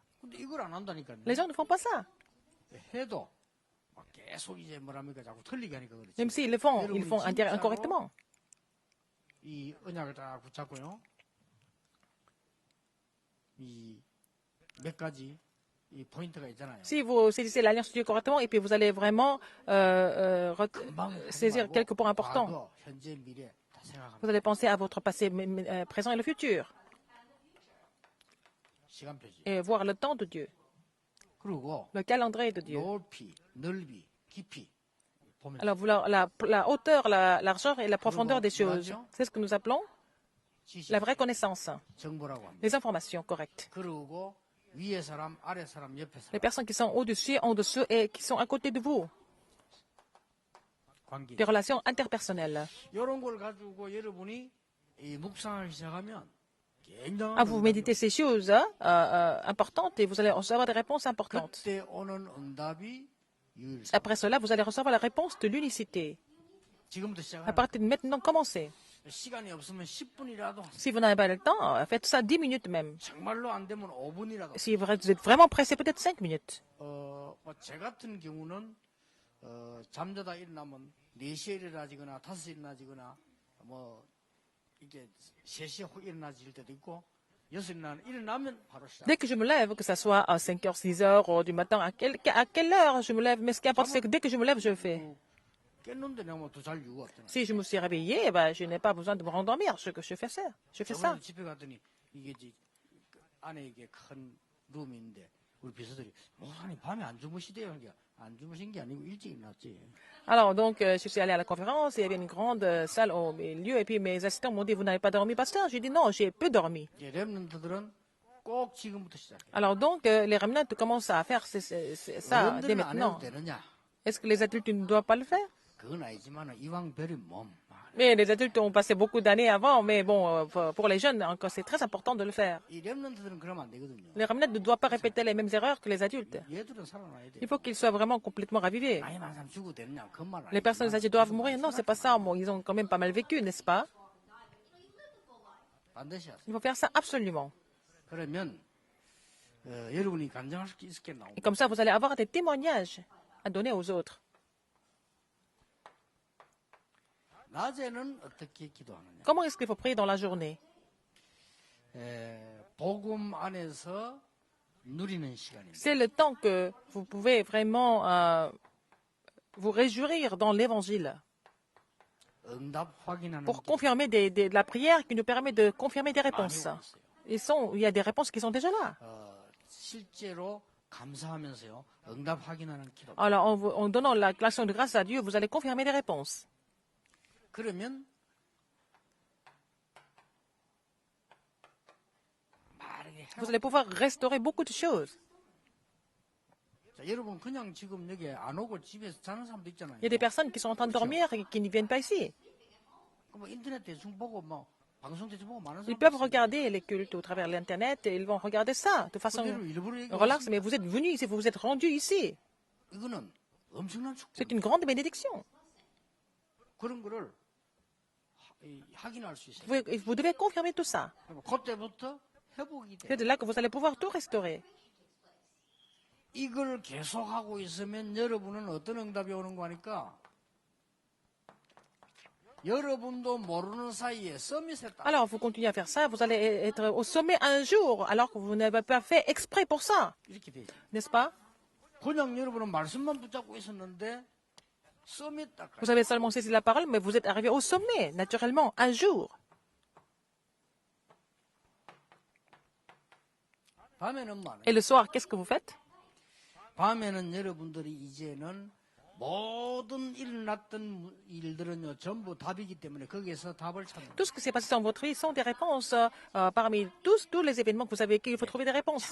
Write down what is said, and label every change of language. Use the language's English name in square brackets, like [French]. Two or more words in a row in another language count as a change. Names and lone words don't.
[Korean] 근데 이걸 안 한다니까요. [French] Les gens ne font pas ça. [Korean] 해도 막 계속 이제 뭐랍니까 자꾸 틀리게 하니까 그렇지. [French] Même s'ils le font, ils font incorrectement. [Korean] 이 언약을 딱 붙잡고요. 이 몇 가지 이 포인트가 있잖아요. [French] Si vous saisissez l'alliance de Dieu correctement, et puis vous allez vraiment saisir quelques points importants. [Korean] 과거, 현재, 미래 다 생각합니다. [French] Vous allez penser à votre passé, présent et le futur, [Korean] 시간표지. [French] et voir le temps de Dieu, [Korean] 그리고 [French] le calendrier de Dieu. [Korean] 높이, 넓이, 깊이 보면 [French] Alors, la hauteur, la largeur et la profondeur des choses, c'est ce que nous appelons [Korean] 지식, [French] la vraie connaissance, [Korean] 정보라고 합니다. [French] les informations correctes. [Korean] 그리고 위에 사람, 아래 사람, 옆에 [French] Les [Korean] 사람 [French] personnes qui sont au-dessus, en dessous et qui sont à côté de vous. [Korean] 관계. [French] Des relations interpersonnelles. [Korean] 이런 걸 가지고 여러분이 이 묵상하기 시작하면 굉장한 [French] Ah, vous méditez ces choses importantes et vous allez recevoir des réponses importantes. [Korean] 그때 오는 응답이 유일성. [French] Après cela, vous allez recevoir la réponse de l'unicité. [Korean] 지금부터 [French] À [Korean] 시작하는 [French] partir de maintenant, commencez. [Korean] 시간이 없으면 10분이라도 [French] Si vous n'avez pas le temps, faites ça 10 minutes même. [Korean] 정말로 안 되면 5분이라도. [French] Si vous êtes vraiment pressé, peut-être 5 minutes. [Korean] 제 같은 경우는 잠자다 일어나면 4시에 일어나지거나 5시에 일어나지거나 뭐 이게 3시에 훅 일어나질 때도 있고 6시에 일어나면 바로 시작. [French] Dès que je me lève, que ce soit à 5 heures, 6 heures du matin, à quelle heure je me lève, mais ce qui importe, c'est que dès que je me lève, je le fais. [Korean] 깼는데 내가 뭐 더 잘 이유가 없잖아. [French] Si je me suis réveillé, eh ben, je n'ai pas besoin de me rendormir. Je fais ça. Je fais ça. [Korean] 저번에 집에 갔더니 이게 이제 안에 이게 큰 룸인데 우리 비서들이 목사님 밤에 안 주무시대요. 그러니까 안 주무신 게 아니고 일찍 일어났지. [French] Alors, donc, je suis allée à la conférence, et il y avait une grande salle au milieu, et puis mes assistants m'ont dit, vous n'avez pas dormi, pasteur? J'ai dit, non, j'ai peu dormi. [Korean] 랩런트들은 꼭 지금부터 시작해. [French] Alors, donc, les remnants commencent à faire ça dès [Korean] 어른들은 안 해도 [French] maintenant. [Korean] 되느냐? [French] Est-ce que les adultes ne doivent pas le faire? [Korean] 그건 아니지만 이왕 베린 몸. [French] Mais les adultes ont passé beaucoup d'années avant, mais bon, pour les jeunes, encore, c'est très important de le faire. [Korean] 이 랩런트들은 그러면 안 되거든요. [French] Les remnants ne doivent pas répéter les mêmes erreurs que les adultes. [Korean] 얘들은 살아나야 돼. [French] Il faut qu'ils soient vraiment complètement ravivés. [Korean] 나이 많은 사람 죽어도 되느냐? 그 말 [French] Les personnes âgées doivent mourir. Non, c'est pas ça. Bon, ils ont quand même pas mal vécu, n'est-ce pas? [Korean] 반드시 하세요. [French] Il faut faire ça absolument. [Korean] 그러면 여러분이 간증할 수 있겠나? [French] Et comme ça, vous allez avoir des témoignages à donner aux autres. [Korean] 낮에는 어떻게 기도하느냐? [French] Comment est-ce qu'il faut prier dans la journée? [Korean] 복음 안에서 누리는 시간입니다. [French] C'est le temps que vous pouvez vraiment vous réjouir dans l'évangile [Korean] 응답 확인하는 [French] pour [Korean] 게 [French] confirmer de la prière qui nous permet de confirmer des [Korean] 많이 [French] réponses. [Korean] 왔어요. [French] Il y a des réponses qui sont déjà là. [Korean] 실제로 감사하면서요. 응답 확인하는 기도. [French] Alors, en donnant l'action de grâce à Dieu, vous allez confirmer des réponses. [Korean] 그러면 말하게 [French] Vous allez pouvoir restaurer beaucoup de choses. [Korean] 자, 여러분 그냥 지금 여기 안 오고 집에서 자는 사람도 있잖아요. [French] Il y a des personnes qui sont en train de dormir et qui ne viennent pas ici. [Korean] 뭐 인터넷 대충 보고 뭐 방송 대충 보고 많은 [French] Ils [Korean] 사람들 [French] peuvent regarder les cultes au travers de l'Internet et ils vont regarder ça de façon [Korean] 그대로 일부러 [French] relaxe. [Korean] 얘기하시면 [French] Mais vous êtes venus ici, vous vous êtes rendus ici. [Korean] 이거는 엄청난 축복. [French] C'est une grande bénédiction. [Korean] 그런 거를 확인할 수 있어요. [French] Vous devez confirmer tout ça. [Korean] 그럼 그때부터 회복이 돼. [French] C'est de là que vous allez pouvoir tout restaurer. [Korean] 이걸 계속하고 있으면 여러분은 어떤 응답이 오는 거 하니까 여러분도 모르는 사이에 서밋에 딱 [French] Alors, vous continuez à faire ça, vous allez être au sommet un jour, alors que vous n'avez pas fait exprès pour ça, [Korean] 이렇게 되죠. [French] n'est-ce pas? [Korean] 그냥 여러분은 말씀만 붙잡고 있었는데 서밋 딱 [French] Vous avez seulement saisi la parole, mais vous êtes arrivé au sommet, naturellement, un jour. [Korean] 밤에는 뭐하냐? [French] Et le soir, qu'est-ce que vous faites? [Korean] 밤에는 여러분들이 이제는 모든 일어났던 일들은요 전부 답이기 때문에 거기에서 답을 찾는 거예요. [French] Tout ce qui s'est passé dans votre vie sont des réponses. Parmi tous les événements que vous avez vécus, il faut trouver des réponses.